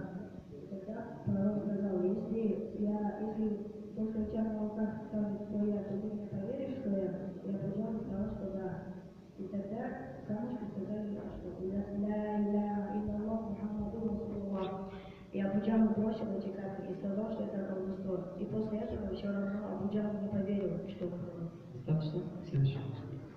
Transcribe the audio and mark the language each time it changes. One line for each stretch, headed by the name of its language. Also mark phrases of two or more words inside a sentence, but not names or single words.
Russian: Тогда пророк сказал: если то, что у тебя на руках скажет, что я, то ты мне поверишь, что я пожал и сказал, что да. И тогда камушки сказали, что
Arabic: لا إله إلا الله محمد رسول الله.
Russian: И Абу Джахл бросил эти камни и сказал, что это колдовство. И после этого все равно Абу Джахл не поверил, что это. Так что, следующий.